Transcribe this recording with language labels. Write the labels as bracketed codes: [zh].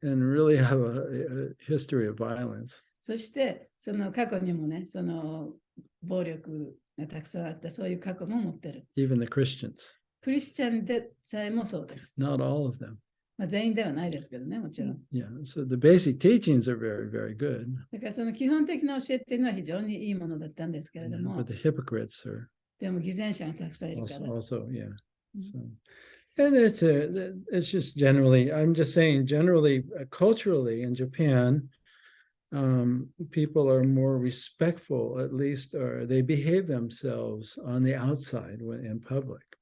[en] And really have a history of violence. [ja] そしてその過去にもね、その暴力がたくさんあった、そういう過去も持ってる。 [en] Even the Christians. [ja] クリスチャンでさえもそうです。 [en] Not all of them. [ja] まあ、全員ではないですけどね、もちろん。 [en] Yeah, so the basic teachings are very, very good. [ja] だからその基本的な教えっていうのは非常にいいものだったんですけれども、 [en] But the hypocrites are [ja] でも偽善者がたくさんいるから。 [en] also yeah. So, and it's just generally, I'm just saying generally, culturally in Japan, people are more respectful, at least, or they behave themselves on the outside in public.